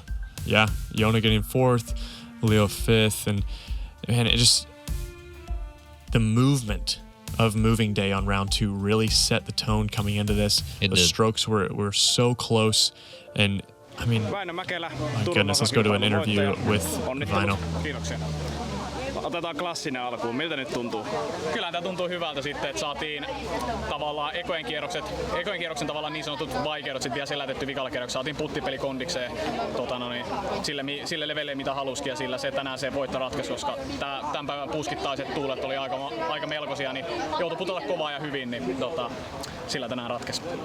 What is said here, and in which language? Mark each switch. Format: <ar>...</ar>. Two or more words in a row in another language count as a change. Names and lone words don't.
<en>Yeah, Joona getting 4th, Leo 5th, and man, it just, the movement of moving day on round 2 really set the tone coming into this. The strokes were so close, and I mean, my goodness, let's go to an interview with Väinö.</en> <fi>Otetaan klassinen alkuun. Miltä nyt tuntuu? Kyllä tämä tuntuu hyvältä sitten, että saatiin tavallaan ekojen kierroksen tavallaan niin sanotut vaikeudet sitten vielä selätetty vikalla kierroksella. Saatiin puttipeli kondikseen sille levelille mitä halusikin, ja sillä se tänään se voitto ratkaisi, koska tämän päivän puskittaiset tuulet oli aika melkoisia, niin joutui putella kovaa ja hyvin, niin sillä tänään ratkaisi.</fi>